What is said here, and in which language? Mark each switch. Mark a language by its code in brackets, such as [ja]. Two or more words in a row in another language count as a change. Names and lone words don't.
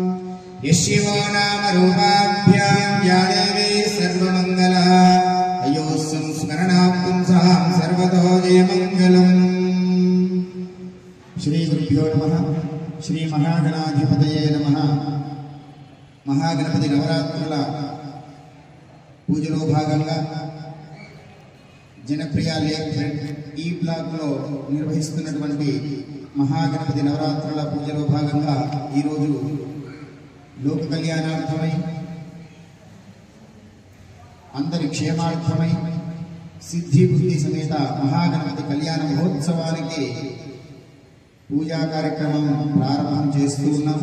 [sa] यशिवो नाम रूपाभ्यां या देवी सर्वमङ्गला अयोः संस्मरणात् पुंसां सर्वतो जयमङ्गलम्। श्री गुरुभ्यो नमः। श्री महागणाधिपतये नमः। [te] महागणपति नवरात्रुల పూజలో భాగంగా జనప్రియ లేక్ ఈ బ్లాక్ లో నిర్వహిస్తున్నటువంటి మహాగణపతి నవరాత్రుల పూజలో భాగంగా ఈ రోజు లోక కళ్యాణార్థమై అందరి క్షేమార్థమై సిద్ధి బుద్ధి సమేత మహాగణపతి కళ్యాణ మహోత్సవానికి పూజా కార్యక్రమం ప్రారంభం చేస్తూ ఉన్నాం.